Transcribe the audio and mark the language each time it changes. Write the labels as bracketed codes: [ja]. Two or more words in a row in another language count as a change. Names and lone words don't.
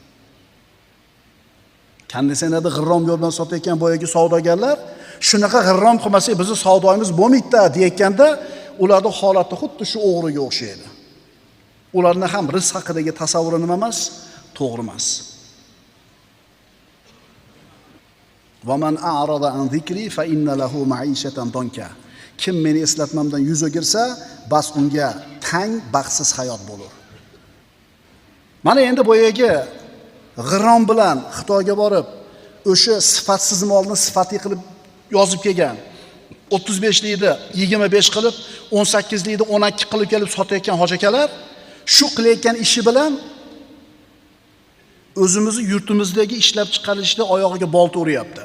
[uz] Kandisenada g'irrom yo'l bilan sotayotgan boyagi savdogarlar shunaqa g'irrom qilmasak bizni savdoyimiz bo'lmaydi deyotganda, ularning holati xuddi shu o'g'riga o'xshaydi. Ularning ham rizq haqidagi tasavvuri nima emas, to'g'ri emas. [ar] ومن أعرض عن ذكري فإن له معيشة ضنكا. [uz] Kim meni eslatmamdan yuz o'girsa, bas unga tang, baxtsiz hayot bo'lur. Mana endi boyagi g'irrom bilan Xitoyga borib, o'sha sifatsiz molni sifatli qilib yozib kelgan. 35 likni 25 qilib, 18 likni 12 qilib kelib sotayotgan hojakalar shu qilayotgan ishi bilan o'zimizni yurtimizdagi ishlab chiqarilishda oyog'iga bolta uryapti.